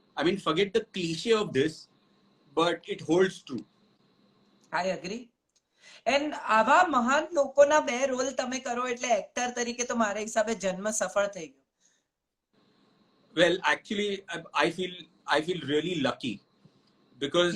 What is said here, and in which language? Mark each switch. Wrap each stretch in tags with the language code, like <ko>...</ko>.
<en>I mean, forget the cliche of this, but it holds true. I agree.</en> <gu>And આવા મહાન લોકોના બે role તમે કરો એટલે એક્ટર તરીકે તો મારા હિસાબે જન્મ સફળ થઈ ગયો.</gu> <en>Well, actually, I feel really lucky because</en>